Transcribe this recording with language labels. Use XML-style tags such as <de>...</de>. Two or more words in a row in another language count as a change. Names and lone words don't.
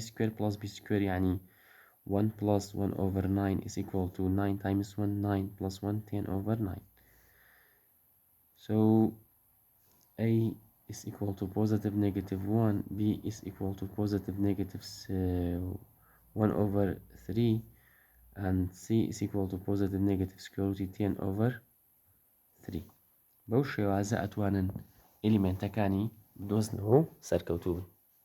<en>square plus b square يعني 1 plus 1 over 9 is equal to 9 times 1 9 plus 1 10 over 9 so a is equal to positive negative 1 b is equal to positive negative 1 over 3 and c is equal to positive negative square root 10 over 3</en> <ckb>بەو شێوازە ئەتوانن ئلیمنتەکانی بدۆزنەوە و سەرکەوتوو بن</ckb>